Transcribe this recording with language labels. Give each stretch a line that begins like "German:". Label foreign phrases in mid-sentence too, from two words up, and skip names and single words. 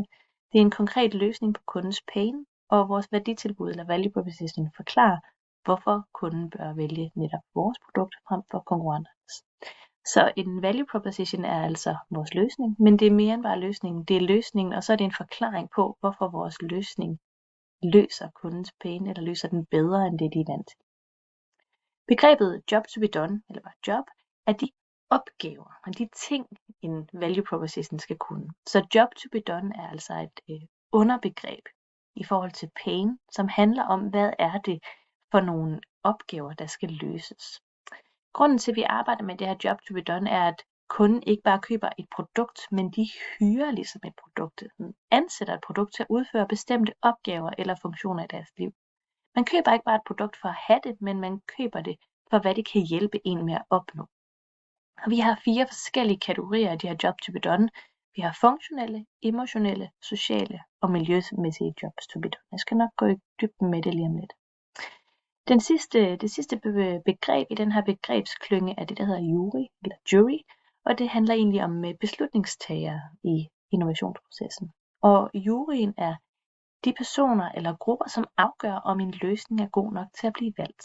Danish: Det er en konkret løsning på kundens pain, og vores værditilbud eller
English: value proposition
Danish: forklarer, hvorfor kunden bør vælge netop vores produkt frem for konkurrenternes. Så en
English: value proposition
Danish: er altså vores løsning, men det er mere end bare løsningen. Det er løsningen, og så er det en forklaring på, hvorfor vores løsning løser kundens pain, eller løser den bedre, end det de er vant til. Begrebet
English: job to be done,
Danish: eller bare job, er de opgaver og de ting, en
English: value proposition
Danish: skal kunne. Så
English: job to be done
Danish: er altså et underbegreb i forhold til pain, som handler om, hvad er det for nogle opgaver, der skal løses. Grunden til, at vi arbejder med det her
English: job to be done,
Danish: er, at kunden ikke bare køber et produkt, men de hyrer ligesom et produkt. Den ansætter et produkt til at udføre bestemte opgaver eller funktioner i deres liv. Man køber ikke bare et produkt for at have det, men man køber det for, hvad det kan hjælpe en med at opnå. Og vi har 4 forskellige kategorier af de her
English: job to be done.
Danish: Vi har funktionelle, emotionelle, sociale og miljømæssige
English: jobs to be done.
Danish: Jeg skal nok gå i dybden med det lige om lidt. Det sidste begreb i den her begrebsklynge er det, der hedder jury, og det handler egentlig om beslutningstagere i innovationsprocessen. Og juryen er de personer eller grupper, som afgør, om en løsning er god nok til at blive valgt.